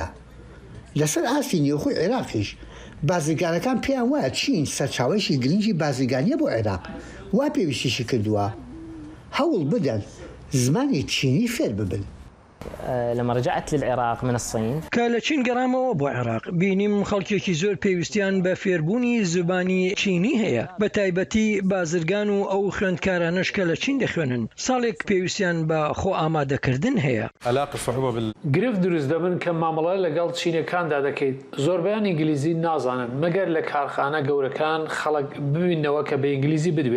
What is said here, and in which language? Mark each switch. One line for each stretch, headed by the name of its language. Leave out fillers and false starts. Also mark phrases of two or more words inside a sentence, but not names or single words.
Central Kurdish: لەسەر ئاستی نێوخۆی عێراقیش بازرگانەکان پێیان وایە چین سەرچاوەیەکی گرنگی بازرگانیە بۆ عێراق وا پێویستیشی کردووە هەوڵ بدەن زمانی چینی فێر ببن.
Arabic: لما رجعت للعراق من الصين
Central Kurdish: کە لە چین گەڕامەوە بۆ عێراق بینیم خەڵکێکی زۆر پێویستیان بە فێربوونی زبانی چینی هەیە بە تایبەتی بازرگان و ئەو خوێندکارانش کە لە چین دەخوێنن ساڵێک پێویستیان بە خۆ ئامادەکردن هەیە. گرفت دروست دەبن کە مامەڵە لەگەڵ چینەکاندا دەکەیت زۆربیان ئینگلیزی نازانن مەگەر لە کارخانە گەورەکان خەڵک ببینەوە کە بە ئینگلیزی بدوێن.